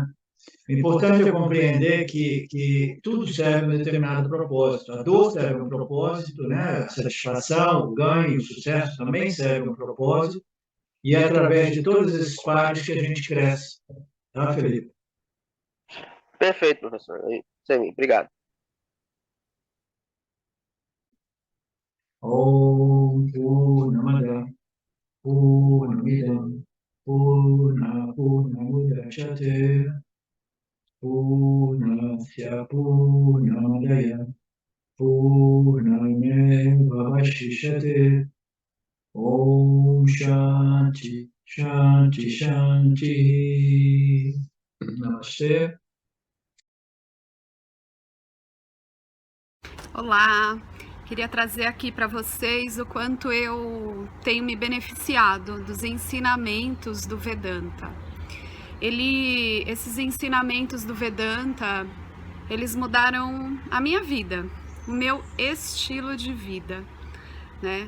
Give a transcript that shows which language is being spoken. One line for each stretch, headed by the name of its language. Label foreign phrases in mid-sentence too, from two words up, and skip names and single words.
Portuguese: O importante é compreender que tudo serve a um determinado propósito. A dor serve a um propósito, né? A satisfação, o ganho, o sucesso também serve a um propósito. E é através de todos esses pares que a gente cresce. Tá, Felipe? Perfeito, professor. Sim, obrigado.
Sanskrit: Om Purnamada Purnamidam Purnamudachyate Purnasya Purnamadaya Purnamevavashishyate Om Shanti Shanti Shanti.
Portuguese: Namastê. Olá, queria trazer aqui para vocês o quanto eu tenho me beneficiado dos ensinamentos do Vedanta. Esses ensinamentos do Vedanta, eles mudaram a minha vida, o meu estilo de vida, né?